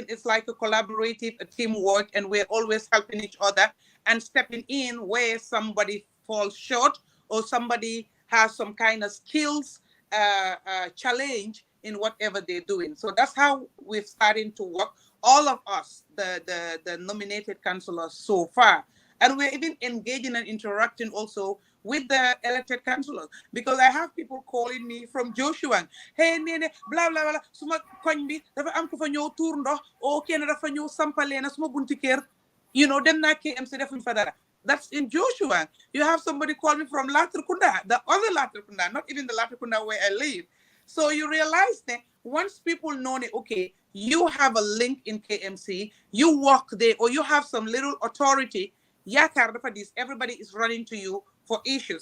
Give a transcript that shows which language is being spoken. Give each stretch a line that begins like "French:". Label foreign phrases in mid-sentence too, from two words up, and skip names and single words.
English: It's like a collaborative, a teamwork, and we're always helping each other and stepping in where somebody falls short or somebody has some kind of skills challenge in whatever they're doing. So that's how we're starting to work. All of us, the nominated councillors so far, and we're even engaging and interacting also with the elected councillors, because I have people calling me from Joshua. Hey, nene, blah blah blah.
Wolof: Suma koñ bi dafa am ko fa ñëw tour ndox o kenn dafa ñëw sampale na suma bunti kër. Dem naa KMC defuñ fa dara.
English: That's in Joshua. You have somebody call me from Latrikunda, the other Latrikunda, not even the Latrikunda where I live. So you realize that once people know that, okay, you have a link in KMC, you work there, or you have some little authority, everybody is running to you for issues.